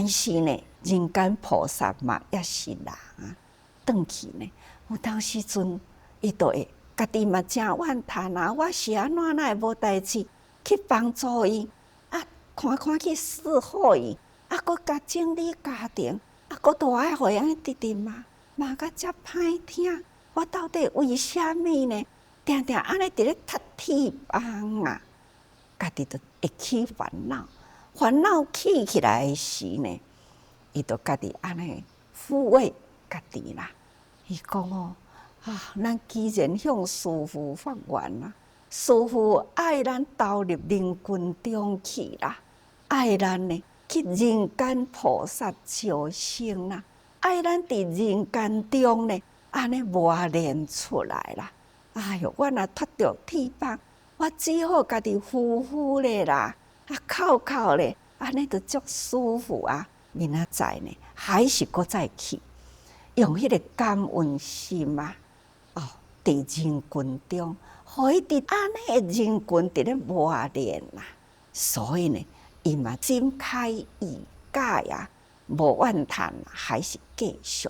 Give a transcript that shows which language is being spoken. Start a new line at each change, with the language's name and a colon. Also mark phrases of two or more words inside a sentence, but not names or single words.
Min Nan Chinese: 是呢，人间菩萨嘛也是人转去呢，有当时阵伊都会家己嘛真怨叹我是安怎会无代志去帮助伊看看去伺候伊搁甲整理家庭搁都爱互伊安尼直直骂甲遮歹听，我到底为虾米呢？定定安尼伫咧踢铁棒家己就会起烦恼起来的时呢， 伊就家己安尼抚慰家己啦。伊讲哦，咱既然向师父发愿啦，师父爱咱投入人群中去啦，爱咱呢去人间菩萨招生啦，爱咱伫人间中呢安尼磨练出来啦。哎哟，我若脱着铁棒，我只好家己呼呼咧啦，哭哭咧，安尼就足舒服啊。明仔载呢，还是搁再去，用迄个感恩心啊，伫人群中，互伊伫安尼的人群伫咧磨练啦。所以呢，伊嘛心开意解啊，无怨叹，还是继续。